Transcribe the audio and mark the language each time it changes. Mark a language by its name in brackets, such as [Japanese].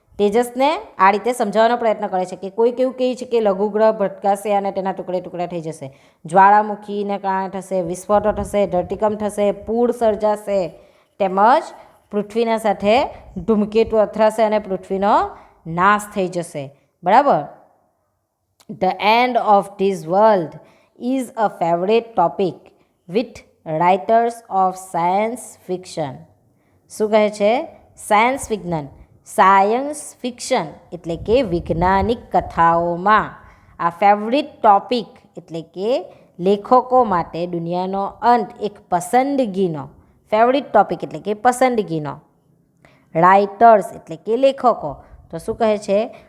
[Gujarati] તેજસને આ રીતે સમજાવવાનો પ્રયત્ન કરે છે કે કોઈક એવું કહે છે કે લઘુગ્રહ ભટકાશે અને તેના ટુકડે ટુકડા થઈ જશે, જ્વાળામુખીને કારણે થશે, વિસ્ફોટો થશે, ધરતીકંપ થશે, પૂર સર્જાશે, તેમજ પૃથ્વીના સાથે ધૂમકેતુ અથડાશે અને પૃથ્વીનો નાશ થઈ જશે, બરાબર. [English] The end of this world is a favorite topic with writers of science fiction. [Gujarati] શું કહે છે? સાયન્સ વિજ્ઞાન, સાયન્સ ફિક્શન એટલે કે વૈજ્ઞાનિક કથાઓમાં આ ફેવરિટ ટોપિક એટલે કે લેખકો માટે દુનિયાનો અંત એક પસંદગીનો, ફેવરિટ ટોપિક એટલે કે પસંદગીનો, રાઇટર્સ એટલે કે લેખકો. તો શું કહે છે?